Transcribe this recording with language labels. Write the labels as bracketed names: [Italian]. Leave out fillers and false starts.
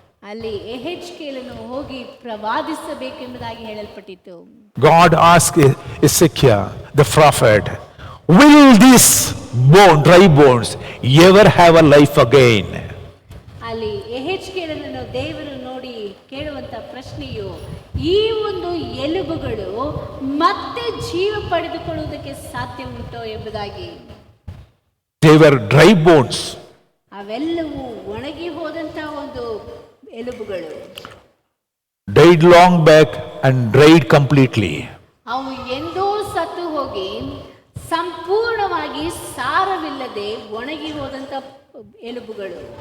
[Kannada] ಅಲ್ಲಿ ಎಹೆಜ್ಕೇಲನು ಹೋಗಿ ಪ್ರವಾದಿಸಬೇಕೆಂಬುದಾಗಿ ಹೇಳಲ್ಪಟ್ಟಿತು. [English] God asked Ezekiel, the prophet, will these dry bones ever have a life again? [Kannada] ಅಲ್ಲಿ ಎಹೆಜ್ಕೇಲನನ್ನು ದೇವರು ನೋಡಿ ಕೇಳುವಂತ ಪ್ರಶ್ನೆಯು, ಈ ಒಂದು ಎಲುಬುಗಳು ಮತ್ತೆ ಜೀವ ಪಡೆದುಕೊಳ್ಳುವುದಕ್ಕೆ ಸಾಧ್ಯ ಉಂಟೋ ಎಂಬುದಾಗಿ. [English] They were dry bones. [Kannada] ಅವೆಲ್ಲವೂ ಒಣಗಿ ಹೋದಂತಹ ಒಂದು ಎಲುಬುಗಳು, [English] died long back and dried completely. [Kannada] ಅವು ಎಂದೋ ಸತ್ತು ಹೋಗಿ ಸಂಪೂರ್ಣವಾಗಿ ಸಾರವಿಲ್ಲದೆ ಒಣಗಿ ಹೋದಂತ ಎಲುಬುಗಳು.